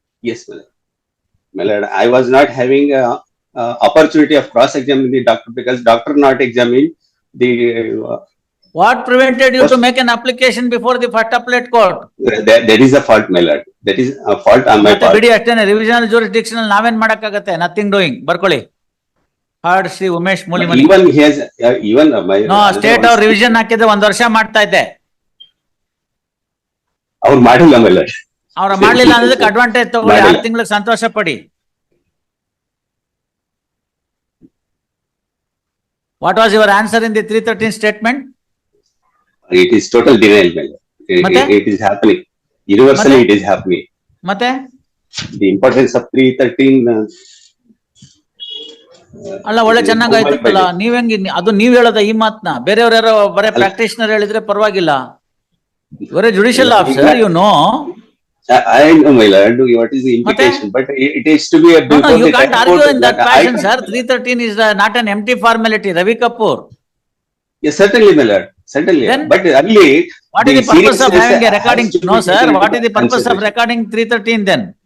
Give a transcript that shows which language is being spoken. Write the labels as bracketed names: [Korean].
[English] Yes, my lord. My lord, I was not having a opportunity of cross-examining the doctor because doctor not examined the... What prevented you to make an application before the first appellate court? There is a fault, my lord. That is a fault on my part. [Kannada] ಬಿಡಿ ಅಷ್ಟೇನೆ. ರಿವಿಷನಲ್ ಜೂರಿಸ್ಡಿಕ್ಷನಲ್ ನಾವೇನ್ ಮಾಡಕ್ಕಾಗತ್ತೆ? [English] Nothing doing. [Kannada] ಬರ್ಕೊಳ್ಳಿ. Hard Shri Umesh Mulimani. [English] Even he has even my... [Kannada] No, state ಅವ್ರ revision ಹಾಕಿದ್ರೆ 1 ವರ್ಷ ಮಾಡ್ತಾ ಇದ್ದೆ. ಅವ್ರು ಮಾಡಿಲ್ಲ, [English] my lord. [Kannada] ಅವ್ರ ಮಾಡ್ಲಿಲ್ಲ ಅನ್ನೋದಕ್ಕೆ ಅಡ್ವಾಂಟೇಜ್ ತಗೊಳ್ಳಿ. 6 ತಿಂಗಳಿಗೆ ಸಂತೋಷ ಪಡಿ. [English] What was your answer in the 313 statement? It is total denial, my lord. It is happening. Universally it is happening. [Kannada] ಮತ್ತೆ [English] the importance of 313 [Kannada] ಅಲ್ಲ, ಒಳ್ಳೆ ಚೆನ್ನಾಗಾಯ್ತಲ್ಲ. ನೀವ್ ಹೆಂಗ್ ಅದು ನೀವ್ ಹೇಳೋದ ಈ ಮಾತ್ನ? ಬೇರೆಯವ್ರ ಯಾರೋ ಬರೇ ಪ್ರಾಕ್ಟೀಷನರ್ ಹೇಳಿದ್ರೆ ಪರವಾಗಿಲ್ಲ. ಇವರೇ judicial officer, [English] You know. I know, my lord, what is the implication, but it is to be a... No, you can't argue in that fashion, sir. 313 is not an empty formality. Ravi Kapoor. Yes, certainly, my lord. Certainly. Then, but early, what is the purpose of having a recording? No, sir. What is the purpose of recording 313 then?